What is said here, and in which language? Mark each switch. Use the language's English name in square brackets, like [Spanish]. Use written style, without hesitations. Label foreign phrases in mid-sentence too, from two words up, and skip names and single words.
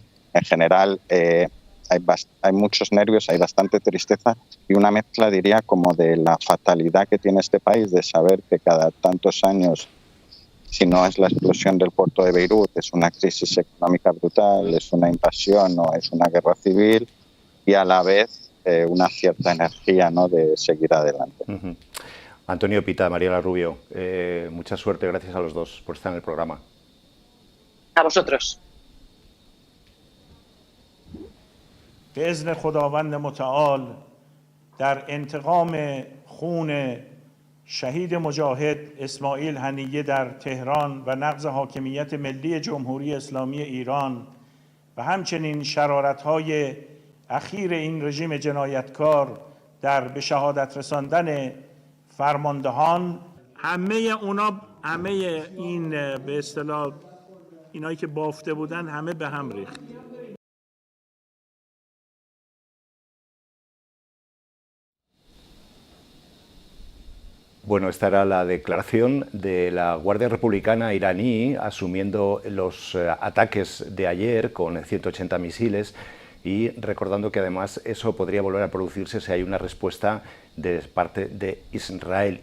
[Spanish] En general hay muchos nervios, hay bastante tristeza y una mezcla, diría, como de la fatalidad que tiene este país de saber que cada tantos años, si no es la explosión del puerto de Beirut, es una crisis económica brutal, es una invasión o es una guerra civil, y a la vez una cierta energía, ¿no?, de seguir adelante. Antonio Pita, Mariela Rubio, mucha suerte, gracias a los dos por estar en el programa. A vosotros. [Persian] بإذن خداوند متعال در انتقام خون شهید مجاهد اسماعیل هنیه در تهران و نقض حاکمیت ملی جمهوری اسلامی ایران و همچنین شرارت‌های اخیر این رژیم جنایتکار در به شهادت رساندن فرماندهان، همه این به اصطلاح اینایی که بافته بودن همه به هم ریخت. [Spanish] Bueno, esta era la declaración de la Guardia Republicana iraní asumiendo los ataques de ayer con 180 misiles y recordando que además eso podría volver a producirse si hay una respuesta de parte de Israel.